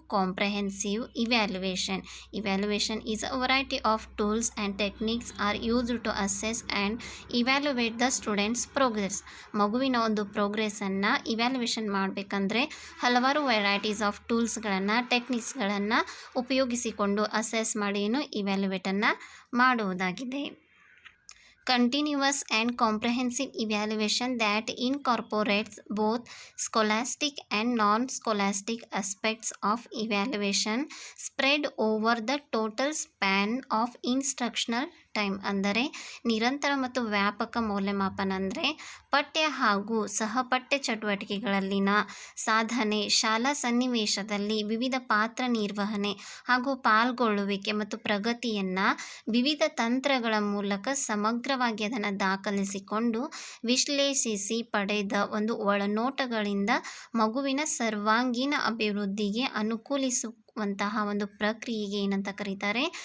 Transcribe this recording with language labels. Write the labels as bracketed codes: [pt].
[en] Comprehensive evaluation. Evaluation is a variety of tools and techniques are used to assess and evaluate the students progress. [kn] ಮಗುವಿನ ಒಂದು ಪ್ರೋಗ್ರೆಸ್ಸನ್ನು evaluation ಮಾಡಬೇಕಂದ್ರೆ ಹಲವಾರು varieties of ಟೂಲ್ಸ್ಗಳನ್ನು, ಟೆಕ್ನಿಕ್ಸ್ಗಳನ್ನು ಉಪಯೋಗಿಸಿಕೊಂಡು assess ಮಾಡಿ ಇವ್ಯಾಲ್ಯುವೇಟನ್ನು ಮಾಡುವುದಾಗಿದೆ. [en] Continuous and comprehensive evaluation that incorporates both scholastic and non-scholastic aspects of evaluation spread over the total span of instructional time. [kn] ಅಂದರೆ ನಿರಂತರ ಮತ್ತು ವ್ಯಾಪಕ ಮೌಲ್ಯಮಾಪನ ಅಂದರೆ ಪಠ್ಯ ಹಾಗೂ ಸಹಪಠ್ಯ ಚಟುವಟಿಕೆಗಳಲ್ಲಿನ ಸಾಧನೆ, ಶಾಲಾ ಸನ್ನಿವೇಶದಲ್ಲಿ ವಿವಿಧ ಪಾತ್ರ ನಿರ್ವಹಣೆ ಹಾಗೂ ಪಾಲ್ಗೊಳ್ಳುವಿಕೆ ಮತ್ತು ಪ್ರಗತಿಯನ್ನು ವಿವಿಧ ತಂತ್ರಗಳ ಮೂಲಕ ಸಮಗ್ರವಾಗಿ ಅದನ್ನು ದಾಖಲಿಸಿಕೊಂಡು ವಿಶ್ಲೇಷಿಸಿ ಪಡೆದ ಒಂದು ಒಳನೋಟಗಳಿಂದ ಮಗುವಿನ ಸರ್ವಾಂಗೀಣ ಅಭಿವೃದ್ಧಿಗೆ ಅನುಕೂಲಿಸುವಂತಹ ಒಂದು ಪ್ರಕ್ರಿಯೆಗೆ ಏನಂತ ಕರೀತಾರೆ?